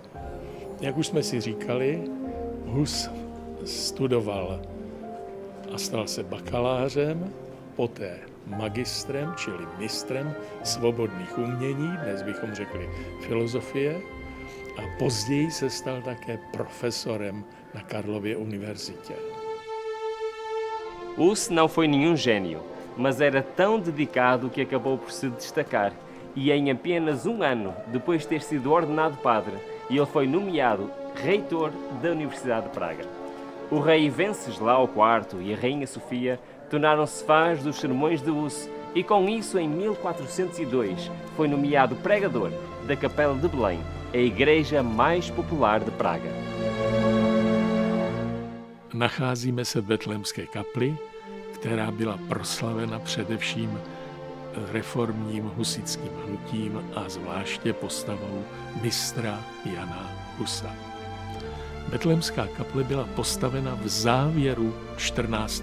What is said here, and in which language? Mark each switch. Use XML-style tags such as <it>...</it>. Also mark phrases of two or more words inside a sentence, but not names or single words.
<cs>Jak už jsme si říkali, Hus studoval a stal se bakalářem, poté magistrem, čili mistrem svobodných umění, dnes bychom řekli filozofie, a později se stal také professorem na Karlově univerzitě.</cs> <pt>Hus não foi nenhum gênio, mas era tão dedicado que acabou por se destacar. E em apenas um ano, depois de ter sido ordenado padre, ele foi nomeado reitor da Universidade de Praga. O rei Venceslau IV e a rainha Sofia tornaram-se fãs dos sermões de Hus e com isso, em 1402, foi nomeado pregador da Capela de Belém, a igreja mais popular de Praga.</pt> <cs>Nacházíme se v Betlémské kapli, která byla proslavena především reformním husitským hnutím a zvláště postavou mistra Jana Husa. Betlémská kaple byla postavena v závěru 14.</cs>